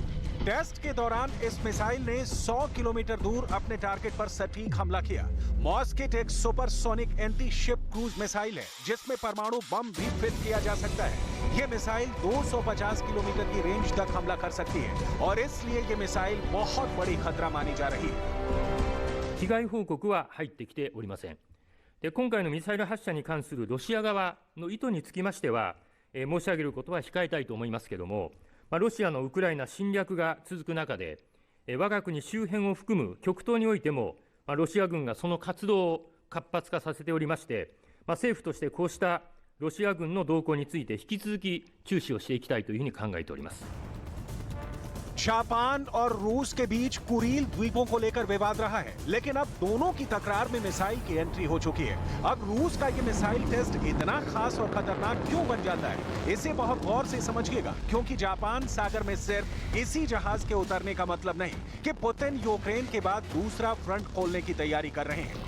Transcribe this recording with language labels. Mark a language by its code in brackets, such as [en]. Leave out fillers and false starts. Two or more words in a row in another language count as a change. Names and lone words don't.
[hi] टेस्ट के दौरान इस मिसाइल ने 100 किलोमीटर दूर अपने टारगेट पर सटीक हमला किया। मॉस्केट एक [en] supersonic anti ship cruise [hi] मिसाइल है, जिसमें परमाणु बम भी फिट किया जा सकता है। ये मिसाइल 250 किलोमीटर की रेंज तक हमला कर सकती है, और इसलिए ये मिसाइल बहुत बड़ी खतरा मानी जा रही है। [ja] 被害報告は入ってきておりません。で、今回のミサイル発射に関するロシア側の意図につきましては、申し上げることは控えたいと思いますけれども、ロシアのウクライナ侵略が続く中で、我が国周辺を含む極東においても、ロシア軍がその活動を活発化させておりまして、政府としてこうしたロシア軍の動向について引き続き注視をしていきたいというふうに考えております。 [hi] जापान और रूस के बीच कुरील द्वीपों को लेकर विवाद रहा है, लेकिन अब दोनों की तकरार में मिसाइल की एंट्री हो चुकी है। अब रूस का ये मिसाइल टेस्ट इतना खास और खतरनाक क्यों बन जाता है, इसे बहुत गौर से समझिएगा, क्योंकि जापान सागर में सिर्फ इसी जहाज के उतरने का मतलब नहीं कि पुतिन यूक्रेन के बाद दूसरा फ्रंट खोलने की तैयारी कर रहे हैं।